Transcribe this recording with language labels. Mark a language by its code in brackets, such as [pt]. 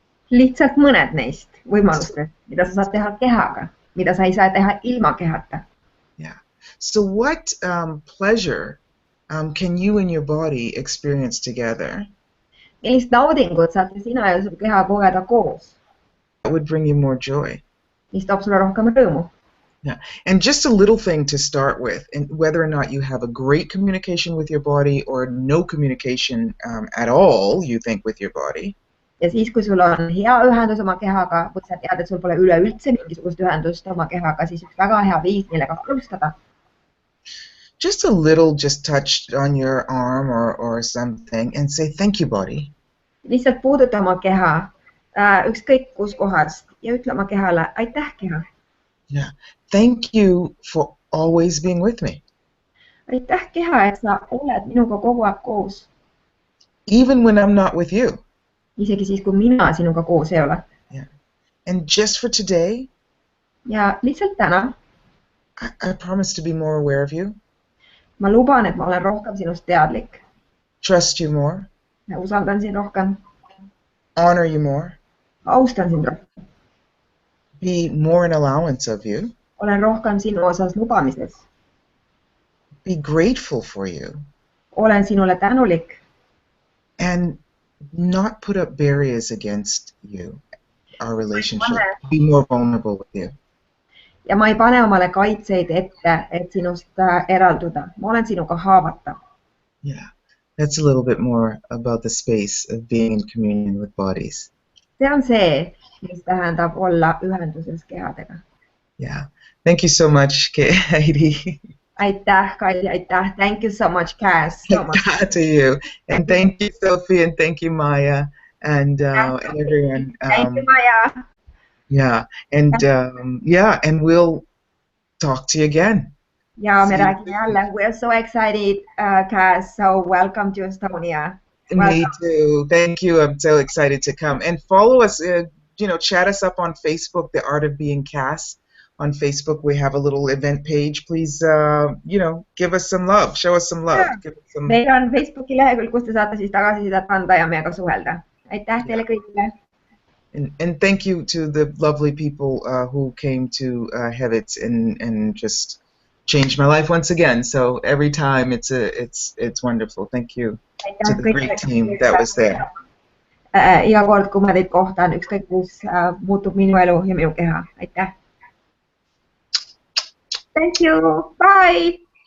[et] Lihtsalt mõned neist võimalustest, mida sa saad teha kehaga, mida sa ei saa teha ilma kehata. [en] Yeah. So what pleasure can you and your body experience together? [et] Millist naudingut saate sina ja su keha kogeda koos? [en] That would bring you more joy. [et] Mis toob sulle rohkem rõõmu. [en] Yeah. And just a little thing to start with, and whether or not you have a great communication with your body or no communication at all, you think, with your body. [et] Ja siis, kui sul on hea ühendus oma kehaga, või sa tead, et sul pole üleüldse mingisugust ühendust oma kehaga, siis üks väga hea viis, millega alustada. [en] Just a little, just touch on your arm or something and say, thank you, body. [et] Lihtsalt puuduta oma keha ükskõik kus kohast ja ütle oma kehale, aitäh keha. [en] Yeah. Thank you for always being with me. [et] Aitäh keha, et sa oled minuga kogu aeg koos. [en] Even when I'm not with you. [et] Isegi siis, kui mina sinuga koos ei ole. [en] Yeah. And just for today, [et] ja lihtsalt täna, [en] I promise to be more aware of you. [et] Ma luban, et ma olen rohkem sinust teadlik. [en] Trust you more. [et] Ja usaldan sind rohkem. [en] Honor you more. [et] Austan sind rohkem. [en] be more in allowance of you. [et] Olen rohkem sinu osas lubamises. [en] Be grateful for you. [et] Olen sinule tänulik. [en] And not put up barriers against you, our relationship. Be more vulnerable with you. [et] Ja ma ei pane omale kaitseid ette, et sinust eralduda. Ma olen sinuga haavatav. [en] Yeah, that's a little bit more about the space of being in communion with bodies. [et] See on see, mis tähendab olla ühenduses kehadega. [en] Yeah, thank you so much, Kaidi. [et] Aitäh, Kaidi, aitäh. [en] Thank you so much, Kass. So much. To you. And thank you, Sophie, and thank you, Maya, and everyone. Thank you, Maya. Yeah, and yeah, and we'll talk to you again. [et] Ja, me räägime jälle. [en] We're so excited, Kass. So welcome to Estonia. Me too. Thank you. I'm so excited to come. And follow us, you know, chat us up on Facebook, The Art of Being Kass. On Facebook, we have a little event page. Please, you know, give us some love. Show us some love. Give us some... [et] Meil on Facebooki lehekülg, kus te saate siis tagasisidet anda ja meiega suhelda. Aitäh teile kõigile. [en] And thank you to the lovely people who came to have it and just changed my life once again. So every time it's wonderful. Thank you to the great team that was there. [et] Iga kord, kui ma teid kohtan, ükskõik kus, muutub minu elu ja minu keha. Aitäh. [en] Thank you. Bye.